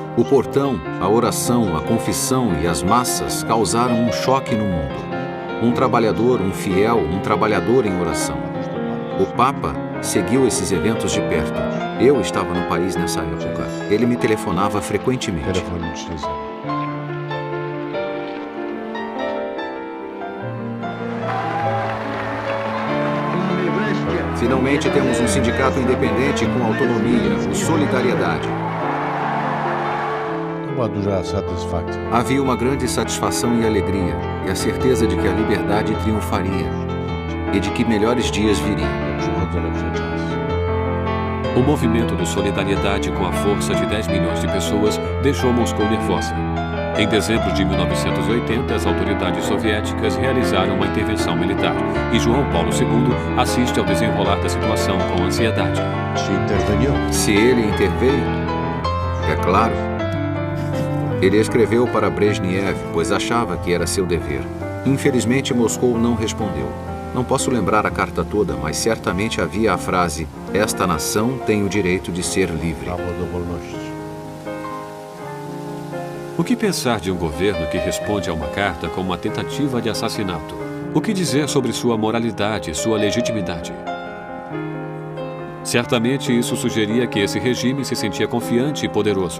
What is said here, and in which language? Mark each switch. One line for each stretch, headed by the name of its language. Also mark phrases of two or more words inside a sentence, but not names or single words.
Portuguese: O portão, a oração, a confissão e as massas causaram um choque no mundo. Um trabalhador, um fiel, um trabalhador em oração. O Papa seguiu esses eventos de perto. Eu estava no país nessa época. Ele me telefonava frequentemente.
Polish: telefonicznie za
Portuguese: Finalmente temos um sindicato independente com autonomia, o Solidariedade.
Polish: To była duża satysfakcja.
Portuguese: Havia uma grande satisfação e alegria, e a certeza de que a liberdade triunfaria, e de que melhores dias viriam.
Polish: Przychodzą lepsze czasy.
Portuguese: O movimento do Solidariedade, com a força de 10 milhões de pessoas, deixou Moscou nervosa. Em dezembro de 1980, as autoridades soviéticas realizaram uma intervenção militar e João Paulo II assiste ao desenrolar da situação com ansiedade.
Polish: Czy interwenią?
Portuguese: Se ele interveio, é claro. Ele escreveu para Brezhnev, pois achava que era seu dever. Infelizmente, Moscou não respondeu. Não posso lembrar a carta toda, mas certamente havia a frase: esta nação tem o direito de ser livre.
Polish: Prawo do wolności.
Portuguese: O que pensar de um governo que responde a uma carta com uma tentativa de assassinato? O que dizer sobre sua moralidade, sua legitimidade? Certamente isso sugeria que esse regime se sentia confiante e poderoso.